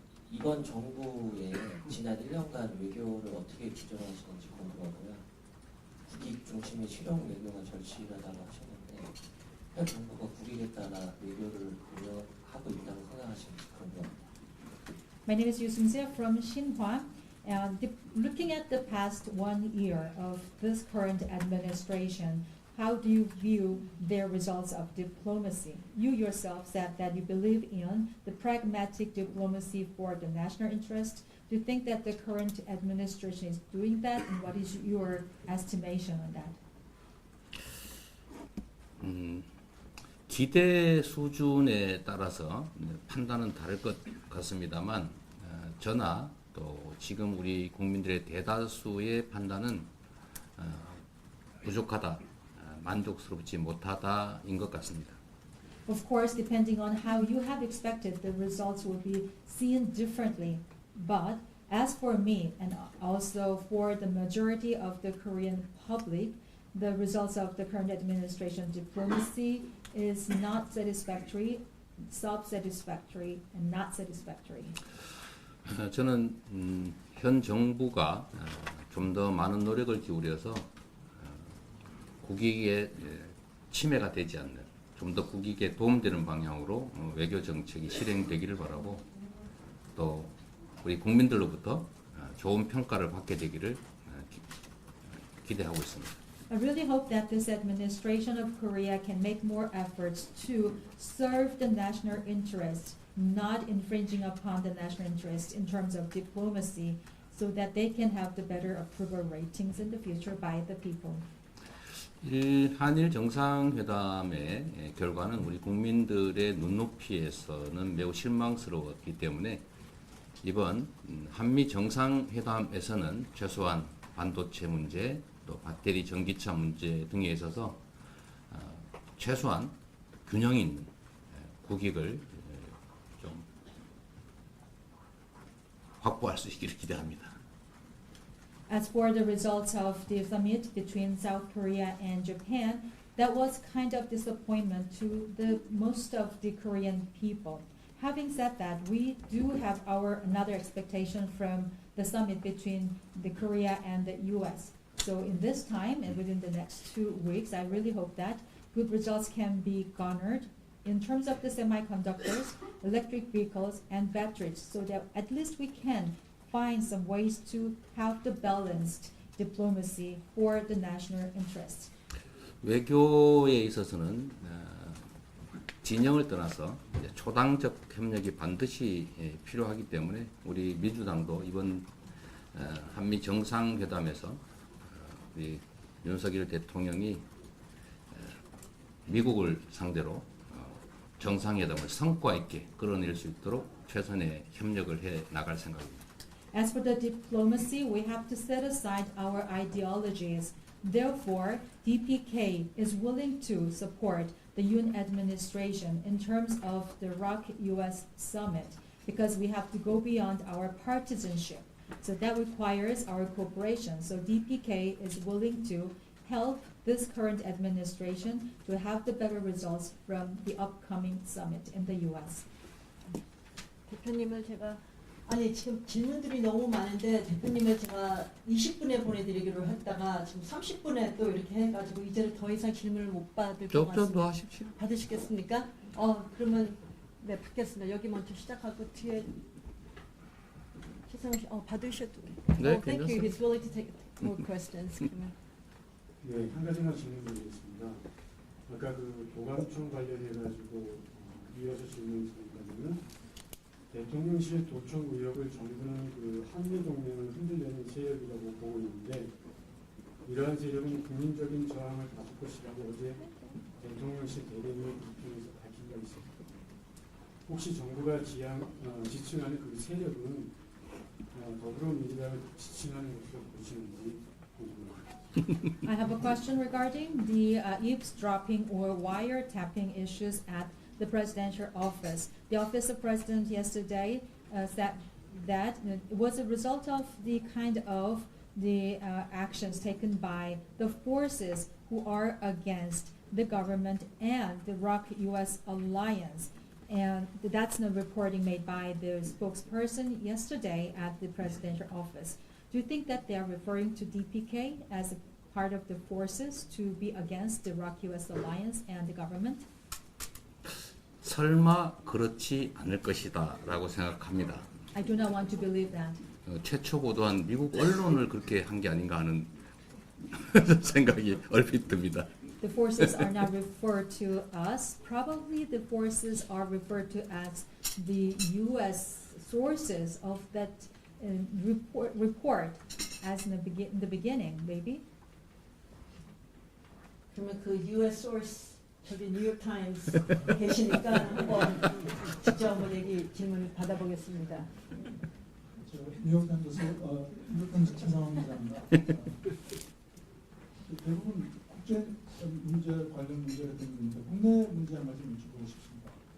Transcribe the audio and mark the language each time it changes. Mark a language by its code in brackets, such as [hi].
[ko] 이번 정부의 지난 1년간 외교를 어떻게 규정하시는지 궁금하고요. 국익 중심의 실용 외교가 절실하다고 하셨는데 현 정부가 국익에 따라 외교를 하고 있다고 생각하시는지 궁금합니다. [en] My name is Yu Sung-se from Xinhua. Looking at the past 1 year of this current administration, how do you view their results of diplomacy? You yourself said that you believe in the pragmatic diplomacy for the national interest. Do you think that the current administration is doing that, and what is your estimation on that? [ko] 기대 수준에 따라서 판단은 다를 것 같습니다만 저나 또 지금 우리 국민들의 대다수의 판단은 부족하다, 만족스럽지 못하다인 것 같습니다. [en] Of course, depending on how you have expected, the results will be seen differently. But as for me, and also for the majority of the Korean public, the results of the current administration diplomacy is not satisfactory, self-satisfactory, and not satisfactory. [ko] 저는 현 정부가 좀 더 많은 노력을 기울여서 국익에 침해가 되지 않는, 좀 더 국익에 도움되는 방향으로 외교 정책이 실행되기를 바라고 또 우리 국민들로부터 좋은 평가를 받게 되기를 기대하고 있습니다. [en] I really hope that this administration of Korea can make more efforts to serve the national interest, not infringing upon the national interest in terms of diplomacy, so that they can have the better approval ratings in the future by the people. [ko] 한일 정상회담의 결과는 우리 국민들의 눈높이에서는 매우 실망스러웠기 때문에 이번 한미 정상회담에서는 최소한 반도체 문제, 또 배터리 전기차 문제 등에 있어서 최소한 균형 있는 국익을 좀 확보할 수 있기를 기대합니다. [en] As for the results of the summit between South Korea and Japan, that was kind of disappointment to the most of the Korean people. Having said that, we do have another expectation from the summit between the Korea and the U.S. So in this time and within the next 2 weeks, I really hope that good results can be garnered in terms of the semiconductors, electric vehicles, and batteries, so that at least we can find some ways to have the balanced diplomacy for the national interest. [ko] 외교에 있어서는 진영을 떠나서 초당적 협력이 반드시 필요하기 때문에 우리 민주당도 이번 한미 정상회담에서 우리 윤석열 대통령이 미국을 상대로 정상회담을 성과 있게 끌어낼 수 있도록 최선의 협력을 해 나갈 생각입니다. [en] As for the diplomacy, we have to set aside our ideologies. Therefore, DPK is willing to support the Yoon administration in terms of the ROK-US summit because we have to go beyond our partisanship. So that requires our cooperation. So DPK is willing to help this current administration to have the better results from the upcoming summit in the US. [ko] 대표님을 제가 아니 지금 질문들이 너무 많은데 대표님을 제가 20분에 보내드리기로 했다가 지금 30분에 또 이렇게 해가지고 이제는 더 이상 질문을 못 받을 것 적절도 같습니다. 하십시오. 받으시겠습니까? 그러면 네 받겠습니다. 여기 먼저 시작하고 뒤에 최성훈 씨 받으셔도 돼요. 네, [en] Thank you. [ko] 괜찮습니다. [en] He's willing to take more questions. [ko] 그러면. 네, 한 가지만 질문드리겠습니다. 아까 그 도감청 관련해가지고 이어서 질문드리자면은 대통령실 도청 의혹을 정부는 그 한미 동맹을 흔들려는 세력이라고 보고 있는데 이러한 세력은 국민적인 저항을 가질 것이라고 어제 대통령실 대변인의 브리핑에서 밝힌 바 있습니다. 혹시 정부가 지칭하는 그 세력은 더불어민주당을 지칭하는 것으로 보시는지 궁금합니다. [en] I have a question regarding the eavesdropping or wiretapping issues at the presidential office. The office of president yesterday said that it was a result of the kind of the actions taken by the forces who are against the government and the ROK-US alliance. And that's the reporting made by the spokesperson yesterday at the presidential office. Do you think that they are referring to DPK as a part of the forces to be against the ROK-US alliance and the government? [ko] 설마 그렇지 않을 것이다 라고 생각합니다. [en] I do not want to believe that. [ko] 최초 보도한 미국 언론을 그렇게 한 게 아닌가 하는 생각이 얼핏 듭니다. [en] The forces are not referred to us. Probably the forces are referred to as the U.S. sources of that report as in the beginning, maybe. [ko] 그러면 그 U.S. source 저기 뉴욕 타임스 계시니까 한번 직접 한번 질문을 받아보겠습니다. 뉴욕타임스 최상원 기자입니다. 대부분 국제 문제 관련 문제가 되는데 국내 문제 한 가지 여쭤보고 싶습니다.